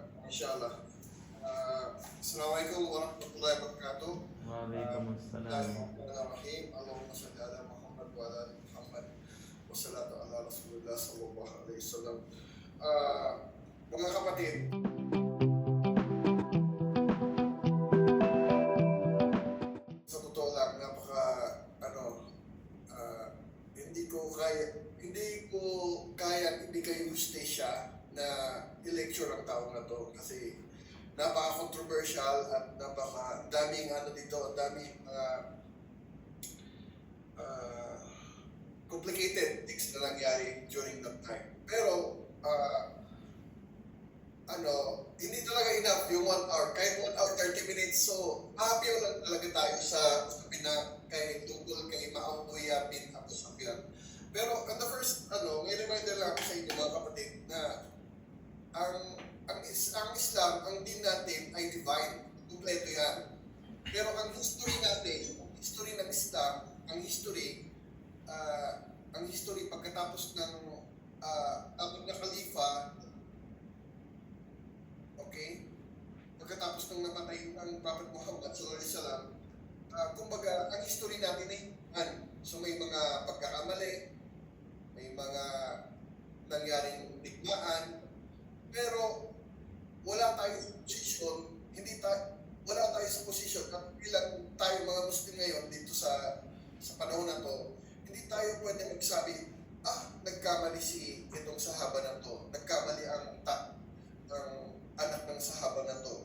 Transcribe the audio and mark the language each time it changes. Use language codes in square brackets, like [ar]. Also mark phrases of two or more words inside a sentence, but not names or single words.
[ar] إن شاء الله. السلام عليكم ورحمة الله وبركاته. وعليكم السلام. بسم الله الرحمن الرحيم. اللهم صل على محمد وعلى آل محمد. والصلاة على رسول الله صلى الله عليه وسلم. [tl] Mga kapatid, sa totoo lang, hindi kayo hustesya na i-lecture ang taong na to kasi napaka-controversial at napaka-daming dito, daming [en] complicated things [tl] na nangyari [en] during that time. [tl] Pero, hindi talaga enough yung 1 hour. Kahit 1 hour, 30 minutes. So, happy lang talaga tayo sa tungkol kay Maawiya bin Abu Sufyan. [en] Pero, the first, [tl] may reminder lang ako sa inyo mga kapatid na ang Islam, ang din natin ay divine. Kompleto yan. Pero ang history natin, ang history ng Islam, ang history pagkatapos ng apat na khalifa, okay? Pagkatapos ng namatay ang Prophet Muhammad [ar] صلى الله عليه وسلم, [tl] kumbaga, ang history natin ay so may mga pagkakamali, may mga nangyaring digmaan, pero wala tayong posisyon, wala tayo sa posisyon at bilang tayo mga Muslim ngayon dito sa panahon na to, hindi tayo pwede magsabi, nagkamali itong sahaba na to, nagkamali ang anak ng sahaba na to.